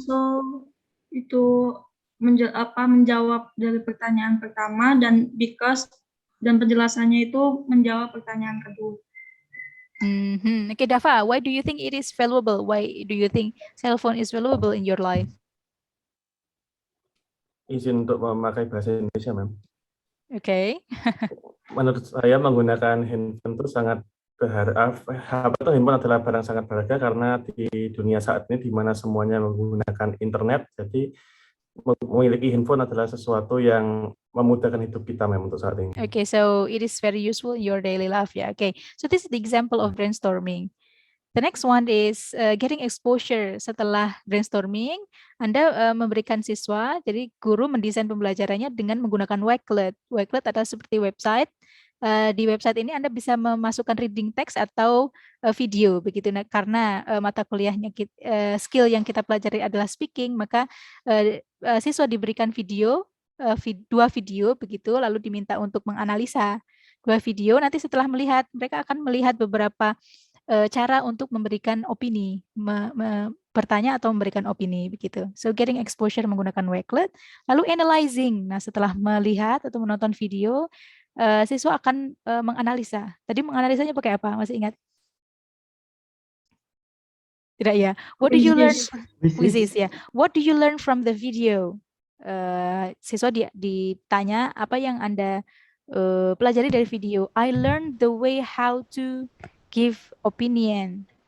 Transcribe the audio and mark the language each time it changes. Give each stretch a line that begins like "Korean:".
Indonesian: so itu menjawab dari pertanyaan pertama dan because dan penjelasannya itu menjawab pertanyaan kedua.
English: Okay, Dava, why do you think it is valuable? Why do you think cell phone is valuable in your life?
Indonesian: Izin untuk memakai bahasa Indonesia, Ma'am.
English: Okay.
Indonesian: Menurut saya menggunakan handphone itu sangat handphone adalah barang sangat berharga karena di dunia saat ini di mana semuanya menggunakan internet, jadi memiliki handphone adalah sesuatu yang memudahkan hidup kita memang untuk saat ini.
English: Okay, so it is very useful in your daily life. Yeah. Okay. So this is the example of brainstorming. The next one is getting exposure.
Indonesian: Setelah brainstorming, Anda memberikan siswa, jadi guru mendesain pembelajarannya dengan menggunakan Wakelet. Wakelet adalah seperti website. Di website ini Anda bisa memasukkan reading text atau video begitu. Nah, karena mata kuliahnya skill yang kita pelajari adalah speaking, maka siswa diberikan video, 2 video begitu, lalu diminta untuk menganalisa 2 video. Nanti setelah melihat, mereka akan melihat beberapa cara untuk memberikan opini, bertanya atau memberikan opini begitu.
English: So getting exposure
Indonesian: menggunakan Wakelet, lalu
English: analyzing.
Indonesian: Nah, setelah melihat atau menonton video, siswa akan menganalisa. Tadi menganalisanya pakai apa? Masih ingat? Tidak ya.
English: What do you learn? Quizzes
Indonesian: ya.
English: What do you learn from the video?
Indonesian: Siswa ditanya apa yang Anda pelajari dari video.
English: I learned the way how to give opinion.